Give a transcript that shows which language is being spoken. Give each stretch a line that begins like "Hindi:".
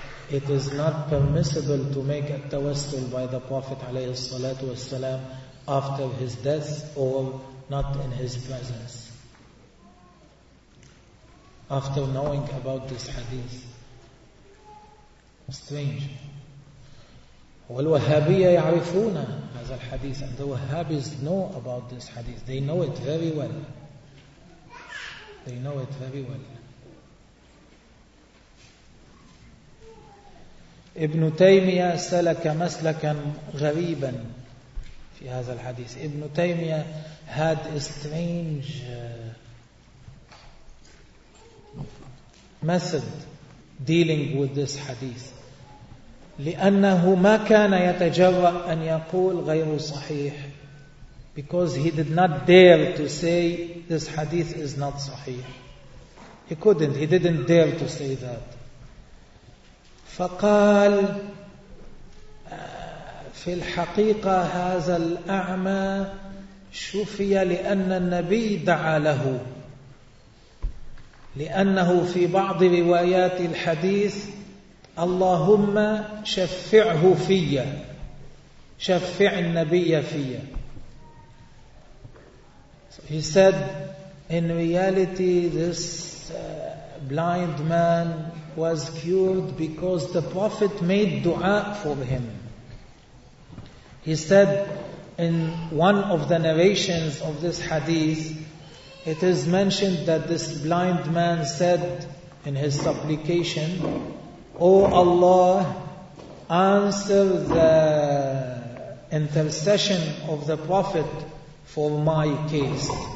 English: it is not permissible to make a tawassul by the Prophet
Arabic: عليه الصلاة والسلام
English: after his death or not in his presence? After knowing about this hadith. Strange.
Arabic: والوهابية يعرفون هذا الحديث.
English: And the Wahhabis know about this hadith. They know it very well. They know it very well.
Arabic: Ibn Taymiyyah سلك مسلكا غريبا في هذا الحديث.
English: Ibn Taymiyyah had a strange method dealing with this hadith.
Arabic: لأنه ما كان يتجرأ أن يقول غير صحيح.
English: Because he did not dare to say this hadith is not صحيح. He couldn't. He didn't dare to say that.
Arabic: فقال في الحقيقة هذا الأعمى شفي لأن النبي دعا له. لأنه في بعض روايات الحديث اللهم شفعه فيا، شفع النبي فيا.
English: So he said, in reality, this blind man was cured because the Prophet made dua for him. He said, in one of the narrations of this hadith, it is mentioned that this blind man said in his supplication, O Allah, answer the intercession of the Prophet for my case.